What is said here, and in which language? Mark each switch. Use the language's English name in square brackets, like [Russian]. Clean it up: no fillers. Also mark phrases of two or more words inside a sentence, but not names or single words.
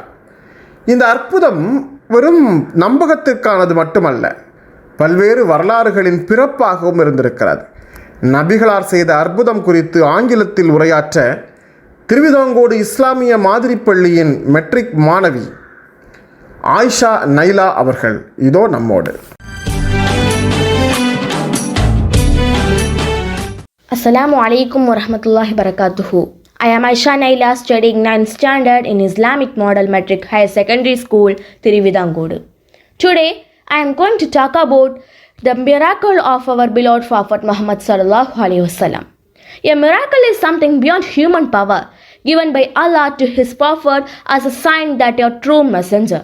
[Tamil] இந்த அற்புதம் வெறும் நம்பகத்திற்கானது மட்டுமல்ல, பல்வேறு வரலாறுகளின் பிறப்பாகவும் இருந்திருக்கிறது. நபிகளார் செய்த அற்புதம் குறித்து ஆங்கிலத்தில் உரையாற்ற திருவிதாங்கோடு இஸ்லாமிய மாதிரி பள்ளியின் மெட்ரிக் மாணவி ஆயிஷா நைலா அவர்கள் இதோ நம்மோடு. [Arabic] السلام عليكم ورحمة الله بركاته. [English] I am Aisha Naila, studying 9th standard in Islamic Model Metric Higher Secondary School, Thiruvidankode. Today, I am going to talk about the miracle of our beloved Prophet Muhammad [Arabic] صلى الله عليه وسلم. [English] A miracle is something beyond human power, given by Allah to His Prophet as a sign that a true messenger.